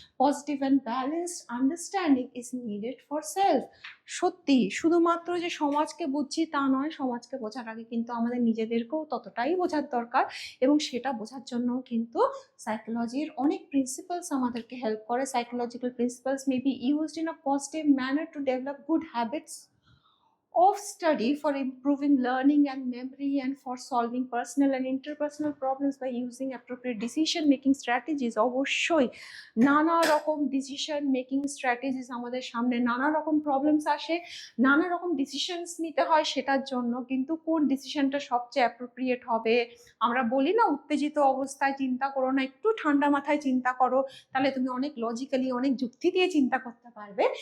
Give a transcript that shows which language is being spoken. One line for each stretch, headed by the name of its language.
English: Positive and balanced understanding is needed for self.
Bangla: সত্যি শুধুমাত্র যে সমাজকে বুঝছি তা নয়, সমাজকে বোঝার আগে কিন্তু আমাদের নিজেদেরকেও ততটাই বোঝার দরকার, এবং সেটা বোঝার জন্য কিন্তু সাইকোলজির অনেক প্রিন্সিপালস আমাদেরকে হেল্প করে।
English: Psychological principles may be used in a positive manner to develop good habits of study for improving learning and memory and for solving personal and interpersonal problems by using appropriate decision making strategies।
Bangla: অবশ্যই নানা রকম decision making strategies আমাদের সামনে, নানা রকম problems আসে, নানা রকম ডিসিশনস নিতে হয় সেটার জন্য, কিন্তু কোন ডিসিশনটা সবচেয়ে অ্যাপ্রোপ্রিয়েট হবে। আমরা বলি না উত্তেজিত অবস্থায় চিন্তা করো না, একটু ঠান্ডা মাথায় চিন্তা করো, তাহলে তুমি অনেক লজিক্যালি অনেক যুক্তি দিয়ে চিন্তা করতে পারবে।